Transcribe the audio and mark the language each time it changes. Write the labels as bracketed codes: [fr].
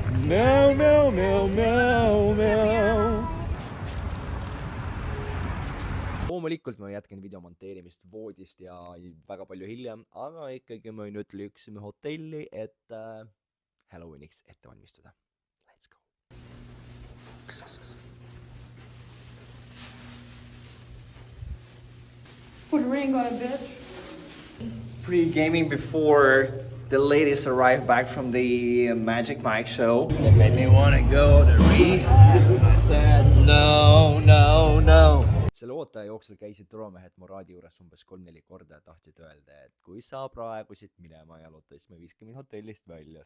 [et] Meow, meow, meow, meow, meow. Loomulikult ma jätken video monteerimist voodist ja väga palju hiljem, aga ikkagi ma nüüd lüksime hotelli, et Halloweeniks ette valmistuda. [en] Let's go. Put a ring on it, bitch. Pre-gaming before the ladies arrive back from the Magic Mike show. They made me want to go to rehab. I said no, no, no. [et] Selle ootaja jooksul käisid turvamehed Moradi juures umbes 3-4 korda ja tahtsid öelda, et kui sa praegu siit minema jaluta, siis me viskame hotellist välja.